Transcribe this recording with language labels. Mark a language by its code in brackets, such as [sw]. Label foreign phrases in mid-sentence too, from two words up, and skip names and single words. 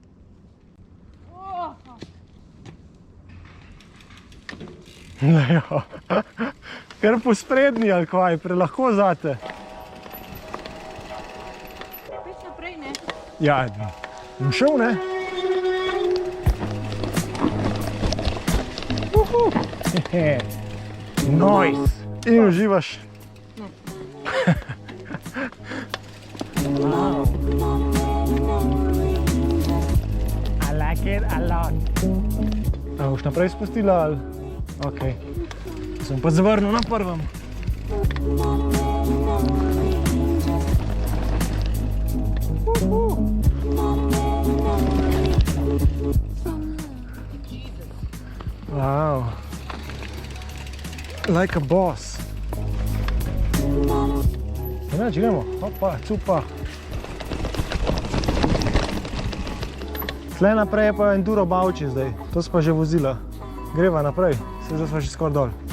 [sl] Ker po sprednji ali kvaj, prelahko zate. Peš naprej, ne? Ja, bom šel, ne? Nice! In uživaš. [en] I like it a lot. [sl] A boš naprej spustila ali? Ok, sem pa zavrnil na prvem. Wow. [en] Like a boss. [sl] Znači, gremo. Opa, cupa. Tle naprej je pa Enduro Bauči zdaj. To smo že vozila. Greva naprej, zdaj smo že skoraj dol.